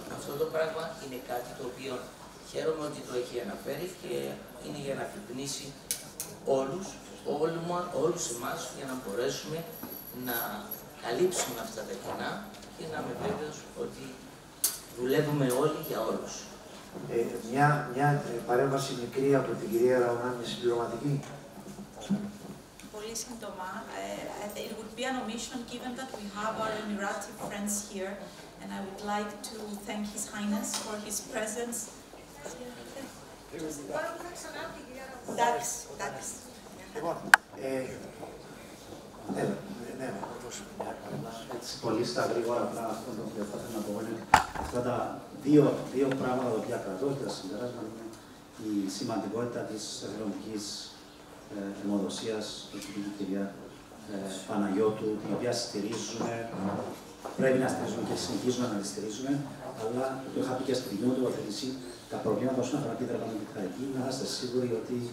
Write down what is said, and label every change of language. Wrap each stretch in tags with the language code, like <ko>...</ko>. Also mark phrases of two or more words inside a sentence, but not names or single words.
<el>Αυτό το πράγμα είναι κάτι το οποίο χαίρομαι ότι το έχει αναφέρει και είναι για να αφυπνίσει όλους εμάς για να μπορέσουμε να καλύψουμε αυτά τα κενά και να είμαι βέβαιος ότι δουλεύουμε όλοι για όλους. Μια παρέμβαση μικρή από την κυρία Ραουνάνη συμπληρωματική. Πολύ σύντομα.</el> <en>It would be an omission given that we have our Emirati friends here, and I would like to thank His Highness for his presence.</en> <el>Εντάξει. Λοιπόν, έτσι πολύ στα γρήγορα απλά αυτό το οποίο θα ήθελα να πω είναι αυτά τα δύο πράγματα τα οποία κρατώ και τα συμπεράσματα είναι η σημαντικότητα της εθελοντικής αιμοδοσίας του την κυρία Παναγιώτου, την οποία στηρίζουμε, πρέπει να στηρίζουμε και συνεχίζουμε να τη στηρίζουμε, αλλά το είχα πει και στην κοινή τοποθέτηση, τα προβλήματα όσον αφορά την δραπανική να είστε σίγουροι ότι</el>